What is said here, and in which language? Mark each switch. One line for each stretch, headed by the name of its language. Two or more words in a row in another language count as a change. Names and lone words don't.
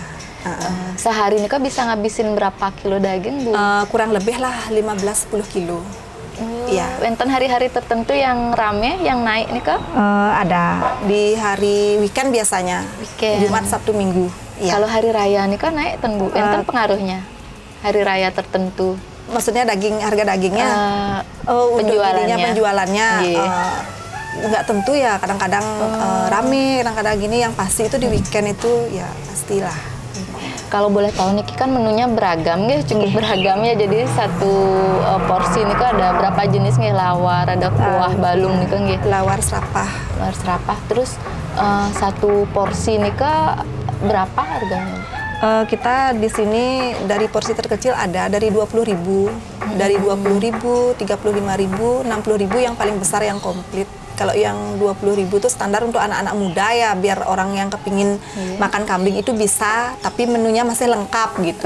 Indonesian: Sehari ini Kak bisa ngabisin berapa kilo daging Bu? Kurang lebih lah 15-10 kilo. Iya. Wenten hari-hari tertentu yang rame, yang naik nih Kak? Ada di hari weekend biasanya. Weekend. Jumat, Sabtu, Minggu. Ya. Kalau hari raya nih Kak naik ten Bu? Wenten pengaruhnya? Hari raya tertentu. Maksudnya harga dagingnya? Penjualannya. Nggak tentu ya, kadang-kadang rame, kadang-kadang gini. Yang pasti itu di weekend itu ya pastilah. Kalau boleh tahu Niki kan menunya beragam ya, cukup beragam ya. Jadi satu porsi ini kan ada berapa jenis nih? Lawar, ada kuah, balung nih kan gitu. Lawar serapah. Lawar serapah. Terus satu porsi ini kan berapa harganya? Kita di sini dari porsi terkecil ada dari 20.000, dari 20.000, 35.000, 60.000 yang paling besar yang komplit. Kalau yang 20.000 itu standar untuk anak-anak muda ya, biar orang yang kepingin makan kambing itu bisa, tapi menunya masih lengkap gitu.